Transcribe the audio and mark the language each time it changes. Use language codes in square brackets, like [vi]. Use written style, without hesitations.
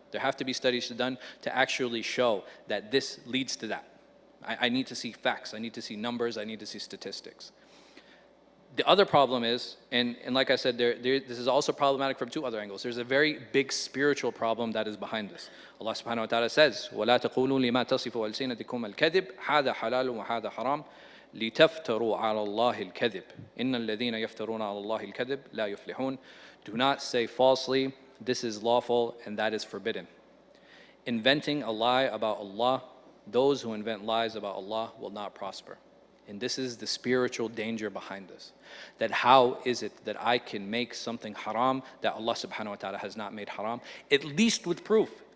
[en] There have to be studies done to actually show that this leads to that. I need to see facts, I need to see numbers, I need to see statistics. The other problem is, and like I said, this is also problematic from two other angles. There's a very big spiritual problem that is behind this. Allah subhanahu wa ta'ala says, [ar] وَلَا تَقُولُوا لِمَا تَصِفُ أَلْسِنَتِكُمُ الْكَذِبِ هَذَا حَلَالٌ وَهَذَا حَرَامٌ لِتَفْتَرُوا عَلَى اللَّهِ الْكَذِبِ إِنَّ الَّذِينَ يَفْتَرُونَ عَلَى اللَّهِ الْكَذِبِ لَا يُفْلِحُونَ. [en] Do not say falsely, this is lawful and that is forbidden. Inventing a lie about Allah, those who invent lies about Allah will not prosper. And this is the spiritual danger behind this. That how is it that I can make something haram that Allah subhanahu wa ta'ala has not made haram, at least with proof.